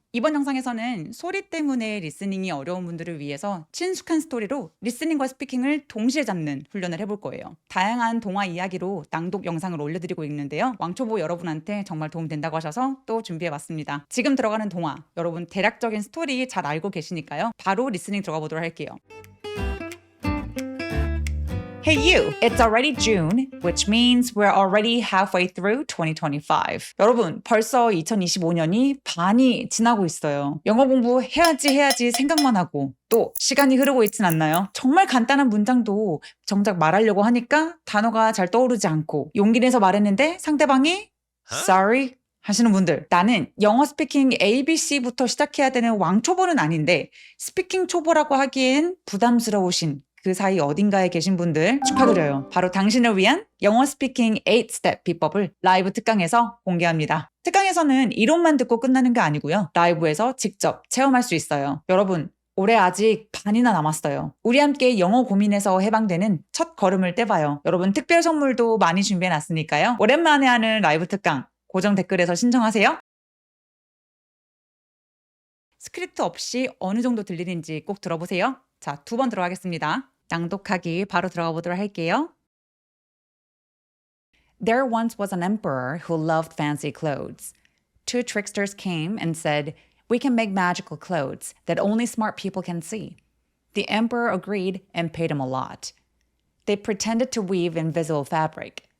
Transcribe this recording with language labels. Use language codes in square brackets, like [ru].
[ko] 이번 영상에서는 소리 때문에 리스닝이 어려운 분들을 위해서 친숙한 스토리로 리스닝과 스피킹을 동시에 잡는 훈련을 해볼 거예요. 다양한 동화 이야기로 낭독 영상을 올려드리고 있는데요. 왕초보 여러분한테 정말 도움 된다고 하셔서 또 준비해봤습니다. 지금 들어가는 동화, 여러분 대략적인 스토리 잘 알고 계시니까요. 바로 리스닝 들어가 보도록 할게요. [en] Hey you, it's already June, which means we're already halfway through 2025. [ko] 여러분, 벌써 2025년이 반이 지나고 있어요. 영어 공부 해야지 생각만 하고 또 시간이 흐르고 있진 않나요? 정말 간단한 문장도 정작 말하려고 하니까 단어가 잘 떠오르지 않고 용기 내서 말했는데 상대방이 sorry 하시는 분들, 나는 영어 스피킹 ABC부터 시작해야 되는 왕초보는 아닌데 스피킹 초보라고 하기엔 부담스러우신 그 사이 어딘가에 계신 분들 축하드려요. 바로 당신을 위한 영어 스피킹 8스텝 비법을 라이브 특강에서 공개합니다. 특강에서는 이론만 듣고 끝나는 게 아니고요. 라이브에서 직접 체험할 수 있어요. 여러분, 올해 아직 반이나 남았어요. 우리 함께 영어 고민에서 해방되는 첫 걸음을 떼봐요. 여러분, 특별 선물도 많이 준비해놨으니까요. 오랜만에 하는 라이브 특강 고정 댓글에서 신청하세요. 스크립트 없이 어느 정도 들리는지 꼭 들어보세요. 자, 2번 들어가겠습니다. 낭독하기 바로 들어가 보도록 할게요. [en] There once was an emperor who loved fancy clothes. Two tricksters came and said, "We can make magical clothes that only smart people can see." The emperor agreed and paid him a lot. They pretended to weave invisible fabric.